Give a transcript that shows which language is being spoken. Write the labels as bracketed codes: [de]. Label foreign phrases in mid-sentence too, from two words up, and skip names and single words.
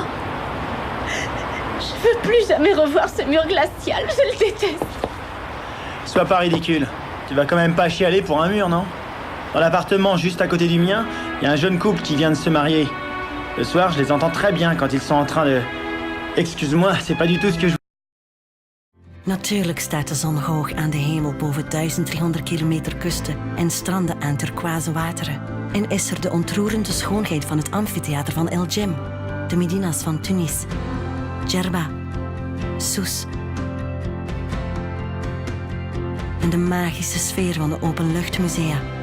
[fr] Je veux plus jamais revoir ce mur glacial, je le déteste. Sois pas ridicule. Tu vas quand même pas chialer pour un mur, non? Dans l'appartement juste à côté du mien, il y a un jeune couple qui vient de se marier. Le soir, je les entends très bien quand ils sont en train de... Excuse-moi, c'est pas du tout ce que je... [nl] Natuurlijk staat de zon hoog aan de hemel boven 1300 kilometer kusten en stranden aan turquoise wateren. En is er de ontroerende schoonheid van het amfitheater van El Jem, de Medinas van Tunis, Djerba, Sousse en de magische sfeer van de openluchtmusea.